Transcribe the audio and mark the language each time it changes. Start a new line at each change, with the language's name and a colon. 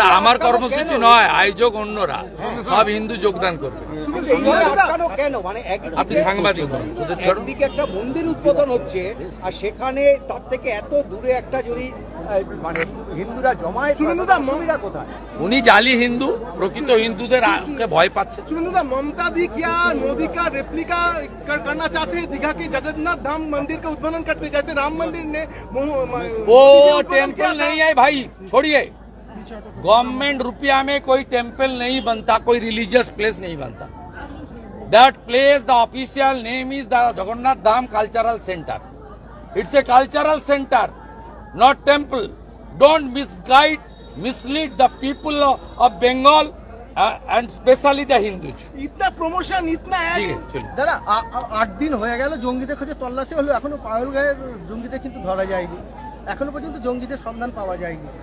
Bangla: আমার কর্মসূচি নয়, আয়োজক অন্যরা, সব হিন্দু যোগদান করবে। কেন মানে আপনি সাংবাদিক, একদিকে একটা মন্দির উদ্বোধন হচ্ছে, আর সেখানে তার থেকে এত দূরে একটা যদি মানে হিন্দুরা জমায়েত, সুবিধা কোথায়? উনি জালি হিন্দু, প্রকৃত হিন্দুদের ভয় পাচ্ছে।
Hindi: ममता दी क्या मोदी का रेप्लिका करना चाहते हैं, दीघा के जगन्नाथ धाम मंदिर का उद्বোधन करते, जैसे राम मंदिर ने वो टेम्पल नहीं है भाई, छोड़िए। गवर्नमेंट रुपया में कोई टेम्पल नहीं बनता, कोई रिलीजियस प्लेस नहीं बनता।
English: That place, the official name is the Jagannath Dham cultural centre. It's a cultural centre, not temple. Don't mislead the people of Bengal and especially the Hindus.
Hindi: इतना प्रमोशन, इतना
Bangla: দাদা 8 দিন হয়ে গেল জঙ্গিদের খোঁজে তল্লাশি হলো, এখনো পাহাড়গাঁয়ের জঙ্গিদের কিন্তু ধরা যায়নি, এখনো পর্যন্ত জঙ্গিদের সন্ধান পাওয়া যায়নি।